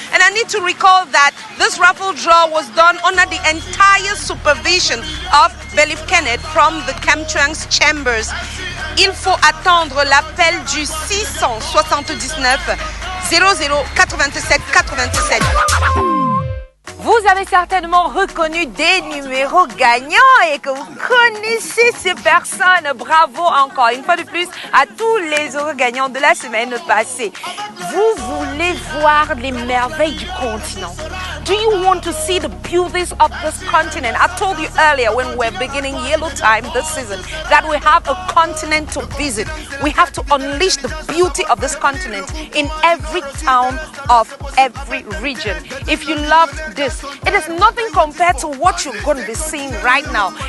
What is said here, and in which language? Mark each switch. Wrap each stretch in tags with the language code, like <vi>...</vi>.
<en>And I need to recall that this raffle draw was done under the entire supervision of Believe Kenneth from the Chemtrans Chambers.</en> <fr>Il faut attendre l'appel du 679 00 87 87. Vous avez certainement reconnu des numéros gagnants et que vous connaissez ces personnes. Bravo encore une fois de plus à tous les heureux gagnants de la semaine passée. Vous voulez voir les merveilles du continent?</fr> <en>Do you want to see the beauties of this continent? I told you earlier when we were beginning Yellow Time this season that we have a continent to visit. We have to unleash the beauty of this continent in every town of every region. If you loved this, it is nothing compared to what you're going to be seeing right now.</en>